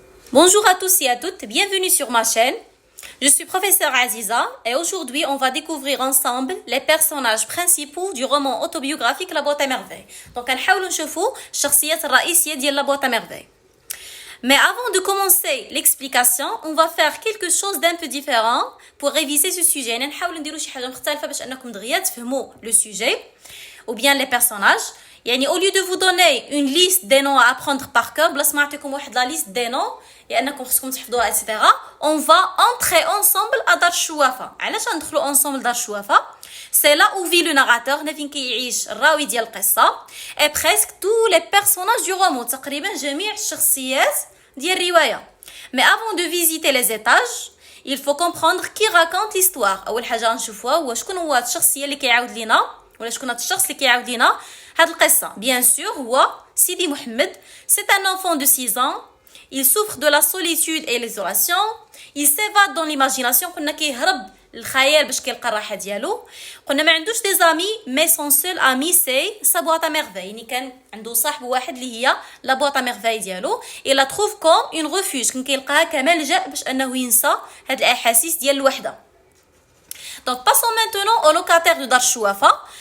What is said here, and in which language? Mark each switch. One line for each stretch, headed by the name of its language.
French: Bonjour à tous et à toutes, bienvenue sur ma chaîne. Je suis professeure Aziza et aujourd'hui on va découvrir ensemble les personnages principaux du roman autobiographique La Boîte à Merveilles.
Arabic: Donc نحاولوا نشوفوا الشخصيات الرئيسية ديال La Boîte à Merveilles.
French: Mais avant de commencer l'explication, on va faire quelque chose d'un peu différent pour réviser ce sujet.
Arabic: يعني نحاولوا نديروا شي حاجة مختلفة باش انكم دغيا تفهموا
French: le sujet ou bien les personnages. يعني au lieu de vous donner une liste des noms à apprendre par cœur,
Arabic: بلا ما نعطيكم واحد
French: la liste des noms
Arabic: لانكم خصكم تحفظوها
French: etc. On va entrer ensemble à دار الشوافة.
Arabic: علاش ندخلوا
French: ensemble دار الشوافة؟ C'est là où vit le narrateur,
Arabic: فين كيعيش الراوي ديال القصة
French: et presque tous les personnages du roman,
Arabic: تقريبا جميع الشخصيات ديال الرواية.
French: Mais avant de visiter les étages, il faut comprendre qui raconte l'histoire.
Arabic: أول حاجة نشوفوها هو شكون هو الشخصية اللي كيعاود لينا ولا شكون هاد الشخص اللي كيعاود لينا هاد القصة.
French: Bien sûr
Arabic: هو سيدي محمد.
French: C'est un enfant de 6 ans. Il souffre de la solitude et l'isolation. Il s'évade dans l'imagination.
Arabic: قلنا كيهرب الخيال باش كيلقى الراحة ديالو. قلنا ما عندوش
French: des amis mais son seul ami c'est sa boîte à merveilles.
Arabic: يعني كان عنده صاحب واحد اللي هي la boîte à merveilles ديالو.
French: Il la trouve comme une refuge.
Arabic: كان كيلقاها كملجأ باش انه ينسى هاد الاحاسيس ديال الوحدة.
French: Donc passons maintenant au locataire de دار الشوافة.